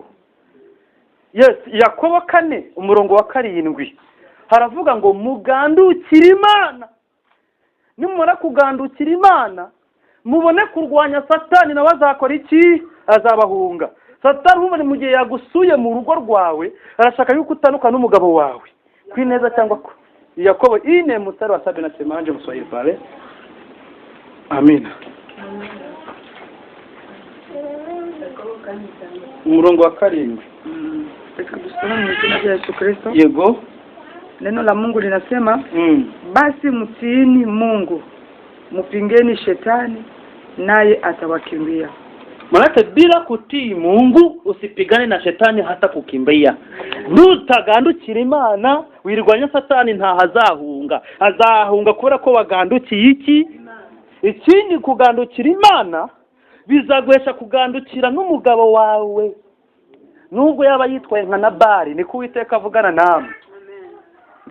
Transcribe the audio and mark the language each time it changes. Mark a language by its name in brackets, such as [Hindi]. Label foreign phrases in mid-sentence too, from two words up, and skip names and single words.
[Kinyarwanda] Yes, Yakobo 4:7 haravuga ngo mugandukire Imana. Nimumara kugandukira Imana, mubone kurwanya Satani, nawe azakora iki? Azabahunga. Satani umwe mu gihe yagusuye mu rugo rwawe, arashaka yuko utanuka n'umugabo wawe kwineza cyangwa ko. [Swahili] Yakobo 4:7 Mswahili pale. [Kinyarwanda] Amina. Umurongo wa 7. [Swahili] Tusome mu jina la Yesu Kristo. [Kinyarwanda] Yego. [Swahili] Neno la Mungu linasema basi mtiini Mungu, mpingeni shetani naye atawakimbia. Maana bila kutii Mungu usipigane na shetani hata kukimbia. [Kinyarwanda] Nutagandukira Imana wirwanya Satani nta azahunga kubera ko wagandukiye iki. Ikindi kugandukira Imana bizagwesha kugandukira n'umugabo wawe, nubwo yaba yitwaye nka Nabali, niko Uwiteka avugana namwe.